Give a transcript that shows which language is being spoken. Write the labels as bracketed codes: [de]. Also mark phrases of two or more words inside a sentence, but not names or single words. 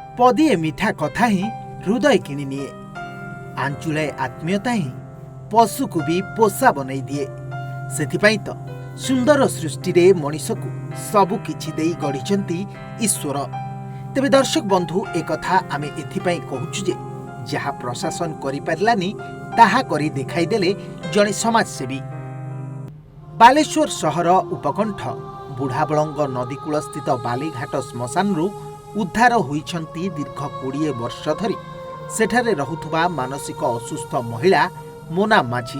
[or] ପଦେ ମିଠା କଥା ହିଁ ହୃଦୟ କିଣି ନିଏ। ଆଞ୍ଚୁଳାଏ ଆତ୍ମୀୟତା ହିଁ ପଶୁକୁ ବି ପୋଷା ବନେଇ ଦିଏ। ସେଥିପାଇଁ ତ ସୁନ୍ଦର ସୃଷ୍ଟି ରେ ମଣିଷକୁ ସବୁ କିଛି ଦେଇ ଗଢ଼ିଛନ୍ତି ଈଶ୍ୱର। ତେବେ ଦର୍ଶକ ବନ୍ଧୁ ଏକ କଥା ଆମେ ଏଥିପାଇଁ କହୁଛୁ ଯେ ଯାହା ପ୍ରଶାସନ କରି ପାରିଲାନି ତାହା କରି ଦେଖାଇ ଦେଲେ ଜଣେ ସମାଜସେବୀ। ବାଲେଶ୍ୱର ସହର ଉପକଣ୍ଠ ବୁଢ଼ାବଳଙ୍ଗ ନଦୀକୂଳ ସ୍ଥିତ ବାଲିଘାଟ ଶ୍ମଶାନ ଉଦ୍ଧାର ହୋଇଛନ୍ତି ଦୀର୍ଘ 20 ବର୍ଷ ଧରି ସେଠାରେ ରହୁଥିବା ମାନସିକ ଅସୁସ୍ଥ ମହିଳା ମୋନା ମାଝୀ।